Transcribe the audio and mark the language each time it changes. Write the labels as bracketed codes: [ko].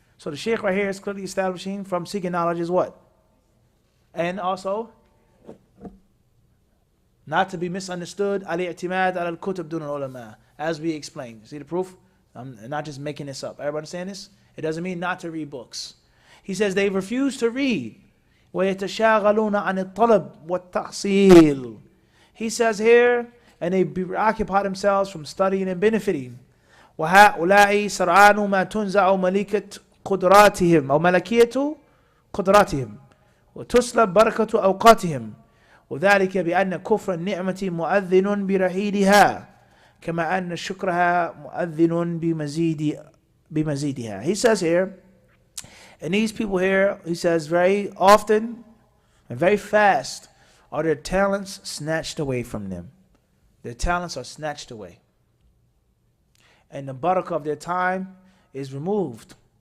[en] So the Shaykh right here is clearly establishing from seeking knowledge is what? And also, not to be misunderstood, al-i'timad al-kutub dun al-ulama, as we explained. See the proof? I'm not just making this up. Everybody understand this? It doesn't mean not to read books. He says they refuse to read. [ar] وَيَتَشَاغَلُونَ عَنِ الطَّلَبِ وَالتَّحْصِيلِ. [en] He says here, and they preoccupy themselves from studying and benefiting. [ar] وَهَؤُلَاءِ سَرْعَانُ مَا تُنْزَعُ مَلِكَةُ قدراتهم أو ملكية قدراتهم وتسلب بركة أوقاتهم وذلك بأن كفر النعمة مؤذن برحيلها كما أن شكرها مؤذن بمزيدها. [en] He says here, and these people here, he says very often and very fast are their talents snatched away from them. Their talents are snatched away. And the barakah of their time is removed.